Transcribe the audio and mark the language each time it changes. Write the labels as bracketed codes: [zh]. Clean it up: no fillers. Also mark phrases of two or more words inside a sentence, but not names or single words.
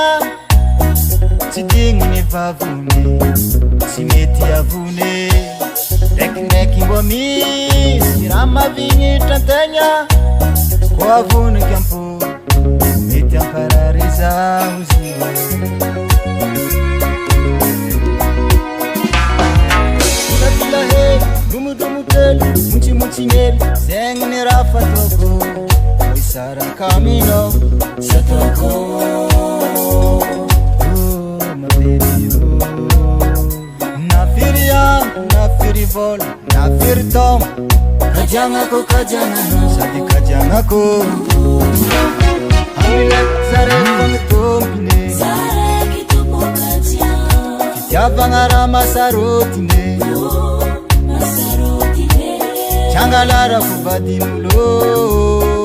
[mg] tsy digniny vavony tsy mety avone ndraikindraiky mbo misy raha mavignitra antegna ko avoniky ampo mety ampararizaho zy vilavila hely lomodomotely montsimotsinely zegny ny raha fataoko Sarakamino Satoko [en] my baby [mg] Nafiri andro nafiri vola nafiri taogno kajagnako sady kajagnako zareky tompine fitiavagna raha masarotine trangalarako vadin'olo